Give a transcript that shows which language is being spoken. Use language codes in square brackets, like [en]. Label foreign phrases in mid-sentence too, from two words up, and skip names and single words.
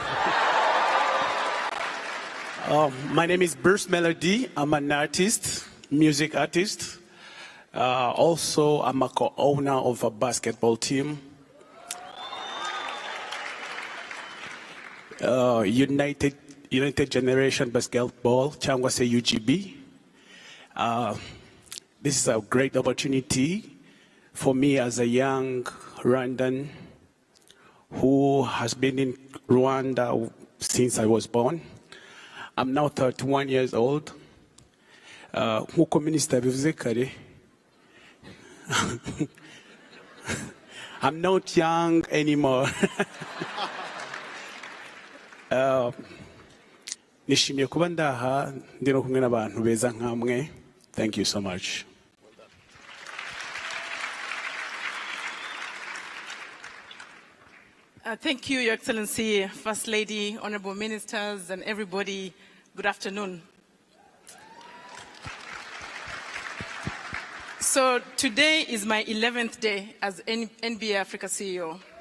[en] My name is Byos Melody. I'm an artist, music artist. Also, I'm a co-owner of a basketball team. United Generation Basketball, [rw] cyangwa se UGB. [en] This is a great opportunity for me as a young Rwandan who has been in Rwanda since I was born. I'm now 31 years old. [rw] Nk'uko Minisita bivuze kare, [en] I'm not young anymore. [rw] Nishimiye kuba ndaha ndi no kumwe n'abantu beza nkamwe. [en] Thank you so much. Thank you, Your Excellency, First Lady, Honorable Ministers, and everybody. Good afternoon. So today is my 11th day as NBA Africa CEO.